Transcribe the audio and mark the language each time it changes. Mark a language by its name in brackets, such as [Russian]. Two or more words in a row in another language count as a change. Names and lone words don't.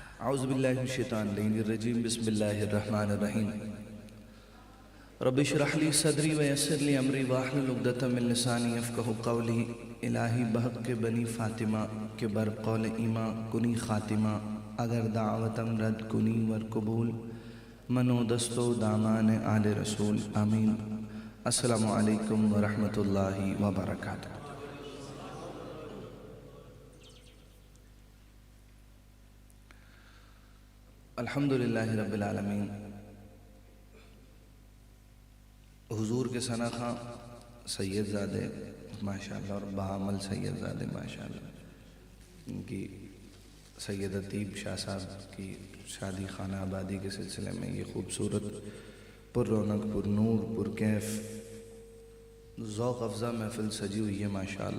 [Arabic] اعوذ باللہ من الشیطان الرجیم بسم اللہ الرحمن الرحیم رب اشرح لی صدری ویسر لی امری واحلل عقدۃ من لسانی یفقہوا قولی [Persian] الہی بحق کے بنی فاطمہ کے بر قول ایماں کنی خاتمہ اگر دعوتم رد کنی ور قبول منو دستو دامان آل رسول [Arabic] آمین۔ السلام علیکم ورحمۃ اللہ وبرکاتہ۔ الحمدللہ رب العالمین۔ [Urdu] حضور کے ثنا خاں سید زادے ماشاءاللہ اور بہامل سید زادے ماشاءاللہ، ان کی سید ادیب شاہ صاحب کی شادی خانہ آبادی کے سلسلے میں یہ خوبصورت پر رونق پر نور پر کیف ذوق افزا محفل سجی ہوئی ہے ماشاءاللہ۔